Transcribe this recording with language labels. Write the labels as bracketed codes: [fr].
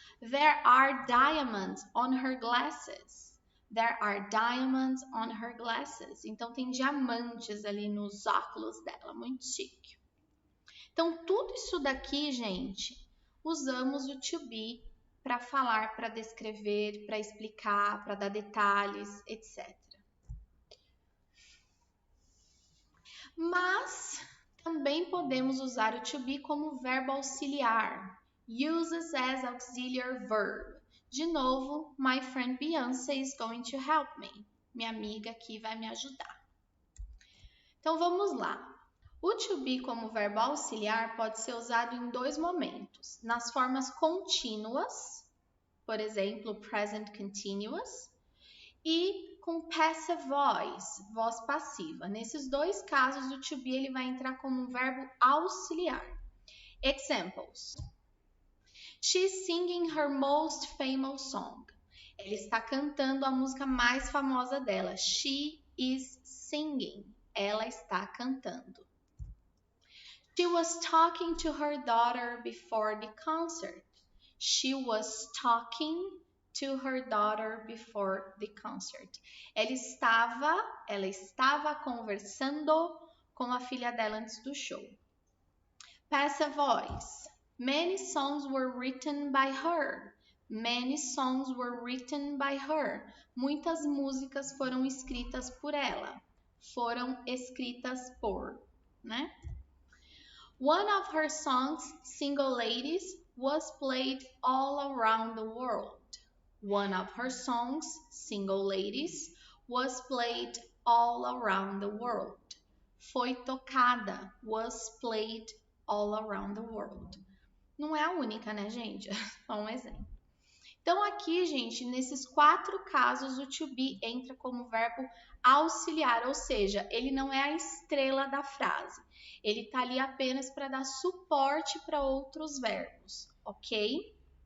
[en] There are diamonds on her glasses. There are diamonds on her glasses. [pt] Então, tem diamantes ali nos óculos dela. Muito chique. Então, tudo isso daqui, gente, usamos o to be para falar, para descrever, para explicar, para dar detalhes, etc. Mas também podemos usar o to be como verbo auxiliar. [en] Uses as auxiliary verb. [pt] De novo, [en] my friend Beyoncé is going to help me. [pt] Minha amiga aqui vai me ajudar. Então, vamos lá. O to be como verbo auxiliar pode ser usado em 2 momentos. Nas formas contínuas, por exemplo, present continuous, e com passive voice, voz passiva. Nesses 2 casos, o to be ele vai entrar como um verbo auxiliar. [en] Examples. She's singing her most famous song. [pt] Ela está cantando a música mais famosa dela. [en] She is singing. [pt] Ela está cantando. [en] She was talking to her daughter before the concert. She was talking to her daughter before the concert. [pt] Ela estava conversando com a filha dela antes do show. [en] Passive voice. Many songs were written by her. Many songs were written by her. [pt] Muitas músicas foram escritas por ela. Foram escritas por, né? [en] One of her songs, Single Ladies, was played all around the world. One of her songs, Single Ladies, was played all around the world. [pt] Foi tocada, [en] was played all around the world. [pt] Não é a única, né, gente? Só um exemplo. Então, aqui, gente, nesses 4 casos, o to be entra como verbo auxiliar, ou seja, ele não é a estrela da frase. Ele está ali apenas para dar suporte para outros verbos, ok?